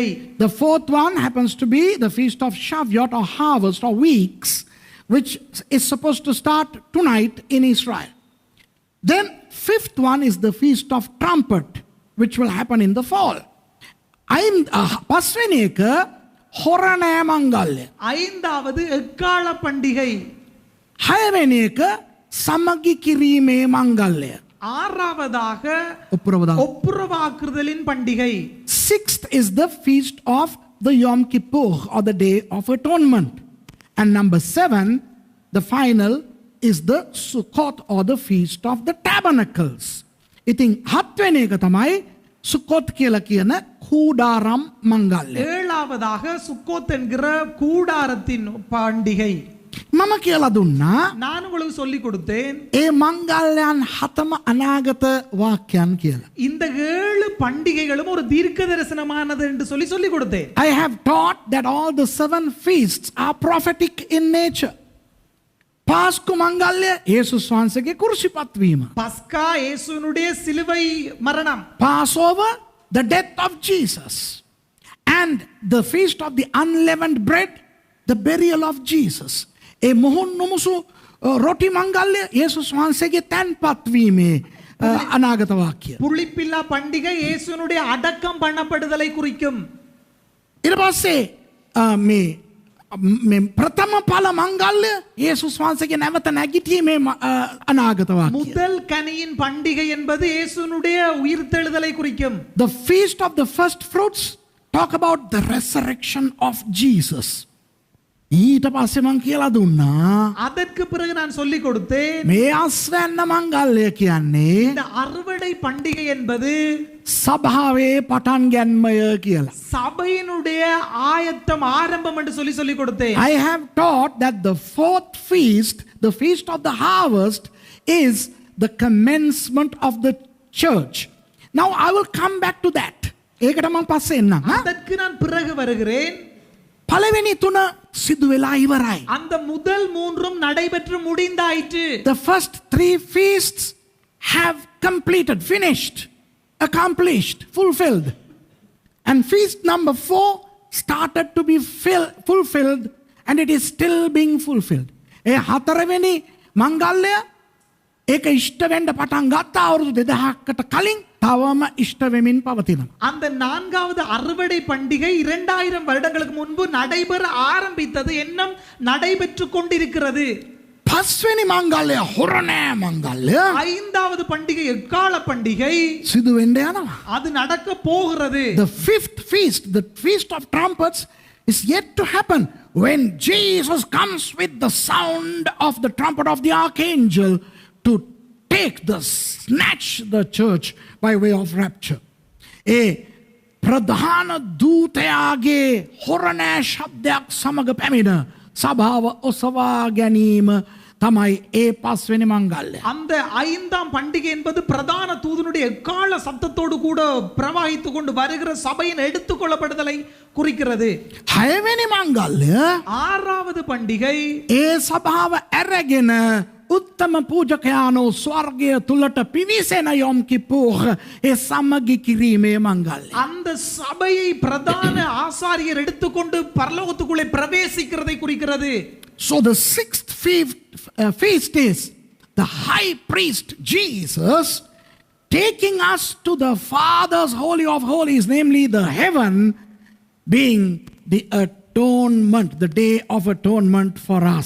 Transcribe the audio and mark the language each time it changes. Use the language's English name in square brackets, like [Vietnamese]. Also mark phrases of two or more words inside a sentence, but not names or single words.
[English] The fourth one happens to be the feast of Shavuot or harvest or weeks, which is supposed to start tonight in Israel. Then fifth one is the feast of trumpet, which will happen in the fall. [Sinhala] පස්වෙනි එක හොරණෑ මංගල්‍ය. [Tamil] ஐந்தாவது எக்கால பண்டிகை. [Sinhala] හයවෙනි එක සමගි කිරීමේ මංගල්‍ය. [Tamil] ஆறாவதாக [Sinhala] උප්‍රවදා. [Tamil] ஒப்புரவாக்குதலின் பண்டிகை. [English] Sixth is the feast of the Yom Kippur or the Day of Atonement. And number 7, the final, is the Sukkot or the Feast of the Tabernacles. [Sinhala] ඉතින් හත්වෙනි එක තමයි සුකොත් කියලා කියන කූඩාරම් මංගල්‍ය. [Tamil] ஏழாவதாக சுக்கோத் என்கிற கூடாரத்தின் பண்டிகை. [Sinhala] මම කියලා දුන්නා [Tamil] நான் உங்களுக்கு சொல்லி கொடுத்தேன். [Sinhala] ඒ මංගල්‍යයන් හතම අනාගත වාක්‍යයන් කියලා. [Tamil] இந்த 7 பண்டிகைகளும் ஒரு தீர்க்க தரிசனமானது என்று சொல்லி கொடுத்தேன். [English] I have taught that all the 7 feasts are prophetic in nature. [Sinhala] පාස්කු මංගල්‍ය යේසුස් වහන්සේගේ කුරුසිපත් වීම. [Tamil] பஸ்கா இயேசுவினுடைய சிலுவை மரணம். [English] Passover, the death of Jesus. And the feast of the unleavened bread, the burial of Jesus. [Sinhala] ඒ මොහොන් නොමුසු රොටි මංගල්‍ය යේසුස් වහන්සේගේ තැන්පත් වීමේ අනාගත වාක්‍ය. [Tamil] புளிப்பில்லா பண்டிகை இயேசுவினுடைய அடக்கம் பண்ணப்படுதலை குறிக்கும். [Sinhala] ඊට පස්සේ මේ ප්‍රථම පල මංගල්‍ය යේසුස් වහන්සේගේ නැවත නැගිටීමේ අනාගත වාක්‍යය. [Tamil] முதல் கனியின் பண்டிகை என்பது இயேசுனுடைய உயிர்த்தெழுதலை குறிக்கும். [English] The feast of the first fruits talk about the resurrection of Jesus. [Sinhala] ඊට පස්සේ මං කියලා දුන්නා [Tamil] அதற்கு பிறகு நான் சொல்லிக் கொடுத்தேன், [Sinhala] මේ අස්වැන්න මංගල්‍ය කියන්නේ [Tamil] இந்த அறுவடை பண்டிகை என்பது [Sinhala] සභාවේ පටන් ගැන්මය කියලා. [Tamil] சபையினுடைய ஆயத்தம் ஆரம்பம் என்று சொல்லிக் கொடுத்தேன். [English] I have taught that the fourth feast, the feast of the harvest, is the commencement of the church. Now I will come back to that. [Sinhala] ඒකට මම පස්සේ එන්නම්. [Tamil] அதற்கு நான் பிறகு வருகிறேன். [Sinhala] පළවෙනි තුන සිදු වෙලා ඉවරයි. [Tamil] அந்த முதல் மூன்றும் நடைபெற்று முடிந்தாயிற்று. [English] The first three feasts have completed, finished, accomplished, fulfilled. And feast number 4 started to be fulfilled and it is still being fulfilled. [Sinhala] ඒ හතරවෙනි මංගල්‍ය ඒක ඉෂ්ට වෙන්න පටන් ගත්තා අවුරුදු 2000කට කලින් තවම ඉෂ්ට වෙමින් පවතිනවා. [Tamil] அந்த நான்காவது அறுவடை பண்டிகை 2000 வருடங்களுக்கு முன்பு நடைபெற ஆரம்பித்தது, இன்னும் நடைபெற்று கொண்டிருக்கிறது. [Sinhala] පස්වෙනි මංගල්‍ය හොරණෑ මංගල්‍ය [Tamil] ஐந்தாவது பண்டிகை எக்கால பண்டிகை, [Sinhala] සිදු වෙන්න යනවා. [Tamil] அது நடக்க போகிறது. [English] The fifth feast, the feast of trumpets, is yet to happen when Jesus comes with the sound of the trumpet of the archangel to snatch the church by way of rapture. [Sinhala] ඒ ප්‍රධාන දූතයාගේ හොරණෑ ශබ්දයක් සමග පැමිණ සභාව ඔසවා ගැනීම තමයි ඒ පස්වෙනි මංගල්‍ය. [Tamil] அந்த ஐந்தாம் பண்டிகை என்பது பிரதான தூதனுடைய எக்கால சத்தத்தோடு கூட பிரவாகித்து கொண்டு வருகிற சபையின் எடுத்துக்கொள்ளப்படுதலை குறிக்கிறது. [Sinhala] හයවෙනි මංගල්‍ය [Tamil] ஆறாவது பண்டிகை [Sinhala] ඒ සභාව ඇරගෙන උත්තම පූජකයානෝ ස්වර්ගය තුළට පිවිසෙන යොම් කිපුහ ඒ සමගි කිරීමේ මංගල්‍ය. [Tamil] அந்த சபையை பிரதான ஆசாரியர் எடுத்துக்கொண்டு பரலோகத்துக்குள்ளே பிரவேசிக்கிறதை குறிக்கிறது. [English] So the sixth feast is the high priest Jesus taking us to the Father's holy of holies, namely the heaven, being the atonement, the day of atonement for us.